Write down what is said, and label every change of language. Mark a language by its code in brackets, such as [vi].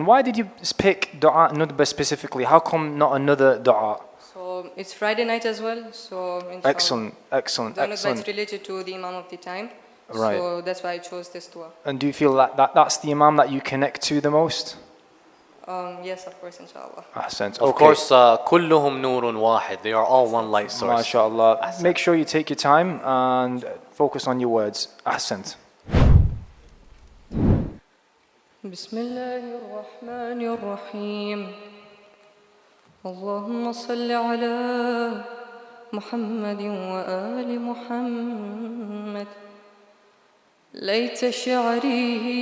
[en] And why did you pick Du'a Nudba specifically? How come not another Du'a? So it's Friday night as well. So inshallah. Excellent. Dua Nutba is related to the Imam of the time. Right. So that's why I chose this dua. And do you feel that's the Imam that you connect to the most? Yes, of course, inshallah. Ahsant. Of course, [ar] كلهم نور واحد. [en] They are all one light source. MashaAllah. Ahsan. Make sure you take your time and focus on your words. Ahsant. [ar] بسم الله الرحمن الرحيم اللهم صل على محمد وآل محمد ليت شعري